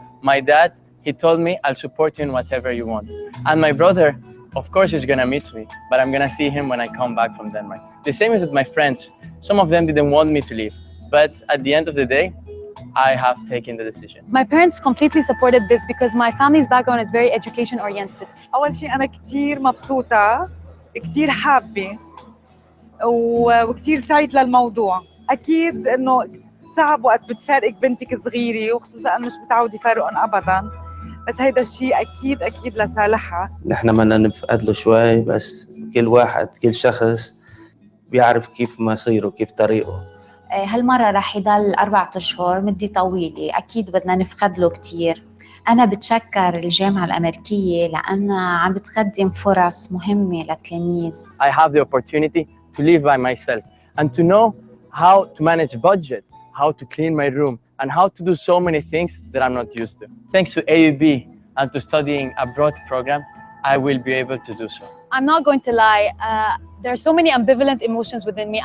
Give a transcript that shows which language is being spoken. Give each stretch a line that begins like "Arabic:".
English: My dad, he told me, I'll support you in whatever you want. And my brother, of course, he's gonna miss me, but I'm gonna see him when I come back from Denmark. The same is with my friends. Some of them didn't want me to leave, but at the end of the day, I have taken the decision. My parents completely supported this because my family's background is very education oriented.
Arabic: أول شيء أنا كتير مبسوطة، كتير حابة وكتير سعيد للموضوع. أكيد إنه صعب وقت بتفارقك بنتك صغيرة، وخصوصا أنا مش متعودة يفارقهم أبداً، بس هيدا الشيء أكيد لصالحها. نحن بدنا نفقد له شوي، بس كل واحد كل شخص بيعرف كيف مصيره كيف طريقه. هالمرة رح يضل 4 أشهر، مدة طويلة، أكيد بدنا نفقد له كتير. أنا بتشكر الجامعة الأمريكية لأنها عم بتقدم فرص مهمة للتلاميذ.
English: I have the opportunity to live by myself and to know how to manage budget, how to clean my room, and how to do so many things that I'm not used to. Thanks to AUB and to studying abroad program, I will be able to do so. I'm not going to lie, there are so many ambivalent emotions within me.